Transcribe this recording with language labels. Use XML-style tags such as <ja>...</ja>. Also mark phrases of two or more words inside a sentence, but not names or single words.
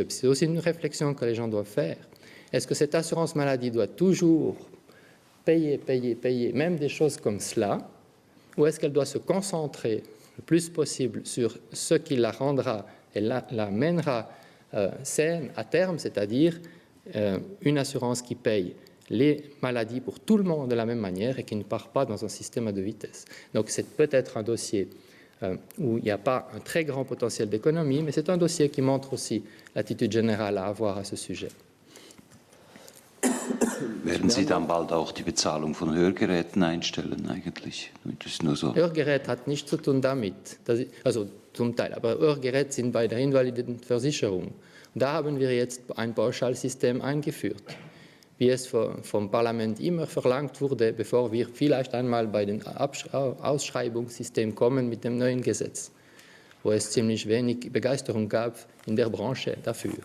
<fr>C'est aussi une réflexion que les gens doivent faire. Est-ce que cette assurance maladie doit toujours payer, même des choses comme cela, ou est-ce qu'elle doit se concentrer le plus possible sur ce qui la rendra et la mènera saine à terme, c'est-à-dire une assurance qui paye les maladies pour tout le monde de la même manière et qui ne part pas dans un système à deux vitesses. Donc c'est peut-être un dossier où il n'y a pas un très grand potentiel d'économie, mais c'est un dossier qui montre aussi l'attitude générale à avoir à ce sujet.</fr> <de>Werden Sie dann bald auch die Bezahlung von Hörgeräten einstellen eigentlich? Das ist nur so. Hörgerät hat nichts zu tun damit, also zum Teil, aber Hörgeräte sind bei der Invalidenversicherung. Und da haben wir jetzt ein Pauschalsystem eingeführt, wie es vom Parlament immer verlangt wurde, bevor wir vielleicht einmal bei dem Ausschreibungssystem kommen mit dem neuen Gesetz, wo es ziemlich wenig Begeisterung gab in der Branche dafür.</de>